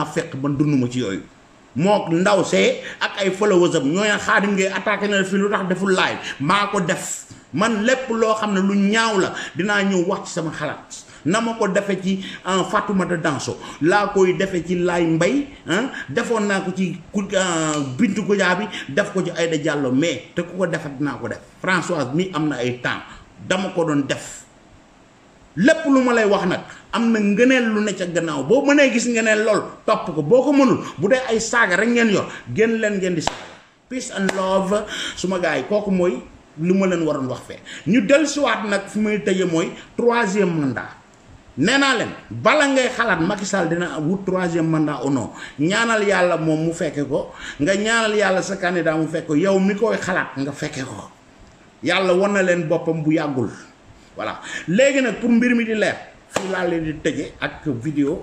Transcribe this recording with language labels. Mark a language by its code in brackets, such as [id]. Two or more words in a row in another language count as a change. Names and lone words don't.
[wo] fekk man dunduma ci yooyu moo ndaw see ak ay followers am ñooy Xaadim ngay attaqué na fi lu tax deful live maa ko def man lépp loo xam ne lu ñaaw la dinaa ñëw wax ci sama xalaat na ma ko defe ci Fatoumata Danso laa koy defe ci Laay Mbay defoon naa ko ci Bintu Goudia bi def ko ci Aïda Diallo mais te ku ko defat dinaa ko def Françoise mi am na ay temps dama ko doon def lépp lu ma lay wax nag am na ngëneel lu ne ca gannaaw boo mënee gis ngëneel lool topp ko boo ko mënul bu dee ay saaga rek ngeen yor génn leen ngeen di saaga [en] peace and love [wo] suma gars yi kooku mooy lu ma leen waroon wax fee ñu dellusiwaat nag fi may tëje mooy 3e mandat nee naa leen bala ngay xalaat Macky Sall dina wut [fr] 3e mandat ou non [wo] ñaanal yàlla moom mu fekke ko nga ñaanal yàlla sa candidat mu fekk ko yow mi koy xalaat nga fekke ko yàlla wan na leen boppam bu yàggul voilà léegi nag pour mbir mi di leer fii laa leen di tëje ak vidéo